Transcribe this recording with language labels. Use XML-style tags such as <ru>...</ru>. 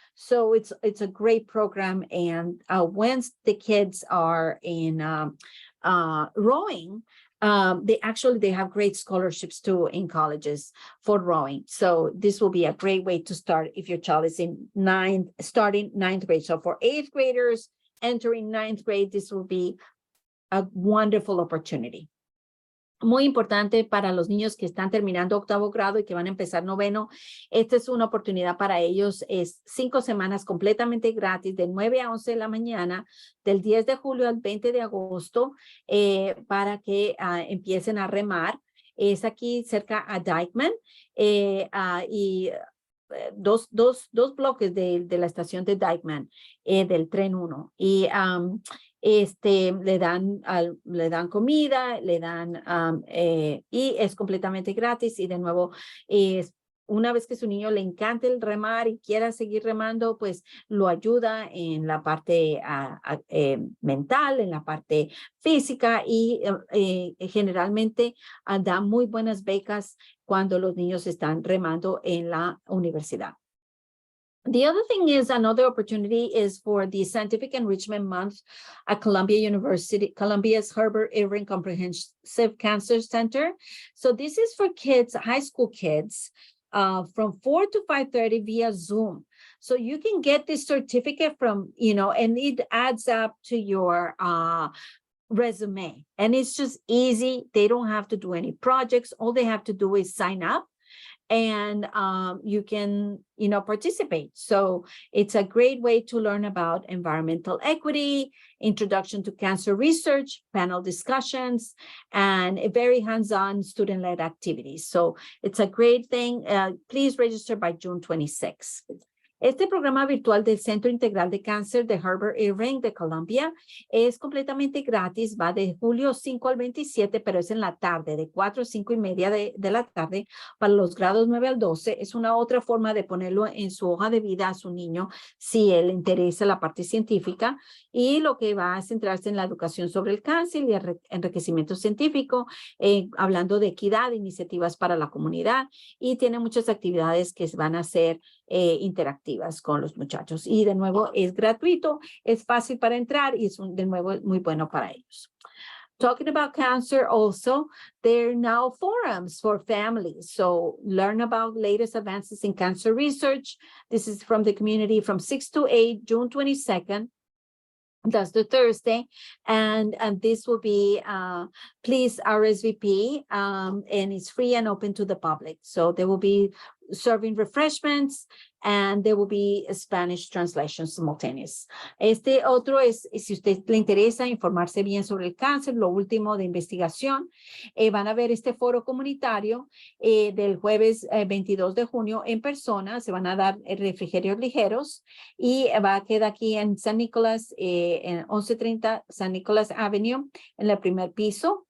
<en>So it's a great program. And once the kids are in rowing, they have great scholarships too in colleges for rowing. So this will be a great way to start if your child is starting ninth grade. So for 8th graders entering 9th grade, this will be a wonderful opportunity.</en> <es>Muy importante para los niños que están terminando 8º grado y que van a empezar 9º. Esta es una oportunidad para ellos. Es 5 semanas completamente gratis de 9 a 11 de la mañana, del 10 de julio al 20 de agosto, para que empiecen a remar. Es aquí cerca a Dykeman y dos bloques de la estación de Dykeman, del tren 1. Y le dan comida, le dan y es completamente gratis. Y de nuevo, una vez que su niño le encante el remar y quiera seguir remando, pues lo ayuda en la parte mental, en la parte física y generalmente da muy buenas becas cuando los niños están remando en la universidad.</es> <en>The other thing is, another opportunity is for the Scientific Enrichment Month at Columbia University, Columbia's Herbert Irving Comprehensive Cancer Center. So this is for kids, high school kids, from 4 to 5:30 via Zoom. So you can get this certificate from, and it adds up to your resume. And it's just easy. They don't have to do any projects. All they have to do is sign up. And you can, participate. So it's a great way to learn about environmental equity, introduction to cancer research, panel discussions, and a very hands-on student-led activities. So it's a great thing. Please register by June 26th.</en> <es>Este programa virtual del Centro Integral de Cáncer de Herbert Irving de Columbia es completamente gratis, va de julio 5 al 27, pero es en la tarde, de 4 a 5 y media de la tarde, para los grados 9 al 12. Es una otra forma de ponerlo en su hoja de vida a su niño, si él le interesa la parte científica, y lo que va a centrarse en la educación sobre el cáncer y el enriquecimiento científico, hablando de equidad, iniciativas para la comunidad, y tiene muchas actividades que van a ser interactivas con los muchachos. Y de nuevo es gratuito, es fácil para entrar y es de nuevo muy bueno para ellos.</es> <en>Talking about cancer also, there are now forums for families. So learn about latest advances in cancer research. This is from the community from 6 to 8, June 22nd. That's the Thursday. And this will be, please RSVP, and it's free and open to the public. So they will be serving refreshments and there will be a Spanish translation simultaneous.</en> <es>Este otro es, si usted le interesa informarse bien sobre el cáncer, lo último de investigación, van a ver este foro comunitario del jueves 22 de junio en persona. Se van a dar refrigerios ligeros y va a quedar aquí en San Nicolás, en 1130 San Nicolás Avenue, en el primer piso.</es>